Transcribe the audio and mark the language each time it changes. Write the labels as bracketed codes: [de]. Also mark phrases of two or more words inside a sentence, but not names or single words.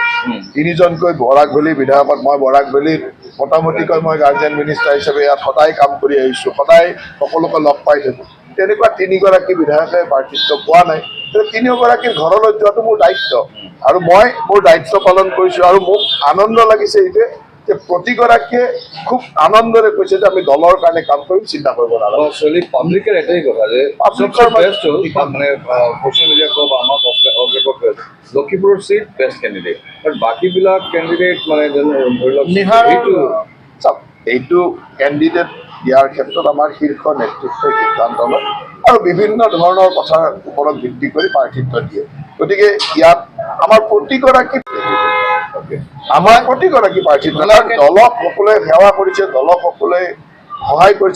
[as] 3জনকৈ বৰাক ভেলী বিধায়কত, মই বৰাক ভেলীত মোটামুটিকৈ মই [en] guardian minister [as] হিচাপে ইয়াত সদায় কাম কৰি আহিছোঁ, সদায় সকলোকে লগ পাই থাকোঁ। তেনেকুৱা 3গৰাকী বিধায়কে প্ৰাৰ্থিত্ব পোৱা নাই। 3গৰাকীৰ ঘৰলৈ যোৱাটো মোৰ দায়িত্ব, আৰু মই মোৰ দায়িত্ব পালন কৰিছোঁ। আৰু মোক আনন্দ লাগিছে এইটোৱে যে প্ৰতিগৰাকীয়ে খুব আনন্দৰে কৈছে যে আমি দলৰ কাৰণে কাম কৰিম, চিন্তা কৰিব নালাগে। [bn] পাব্লিকের এটাই কথা যে বেস্ট হল, মানে [en] social media [bn] কওক বা আমার লক্ষীপুরের [en] seat best candidate, [bn] বাট [as] বাকিবিলাক ক্যান্ডিডেট মানে ধৰি লওক এইটো কেণ্ডিডেট দিয়াৰ ক্ষেত্ৰত আমাৰ শীৰ্ষ নেতৃত্বই সিদ্ধান্ত লয়, আৰু বিভিন্ন ধৰণৰ কথাৰ ওপৰত ভিত্তি কৰি প্ৰাৰ্থিত্ব দিয়ে। গতিকে ইয়াত আমাৰ প্ৰতিগৰাকী প্ৰাৰ্থী দলক সকলোৱে সেৱা কৰিছে, দলক সকলোৱে সহায় কৰিছে।